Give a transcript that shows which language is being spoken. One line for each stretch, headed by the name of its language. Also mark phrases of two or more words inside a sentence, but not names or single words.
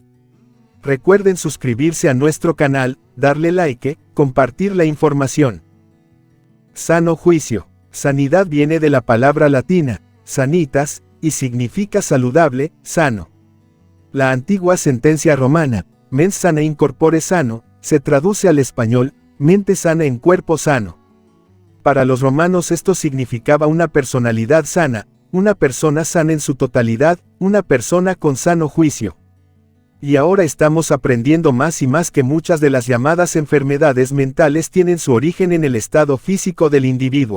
Spanish: Recuerden suscribirse a nuestro canal, darle like, compartir la información. Sano Juicio. Sanidad viene de la palabra latina, sanitas, y significa saludable, sano. La antigua sentencia romana,
Latin: mens sana in corpore sano,
Spanish: se traduce al español, mente sana en cuerpo sano. Para los romanos esto significaba una personalidad sana, una persona sana en su totalidad, una persona con sano juicio. Y ahora estamos aprendiendo más y más que muchas de las llamadas enfermedades mentales tienen su origen en el estado físico del individuo.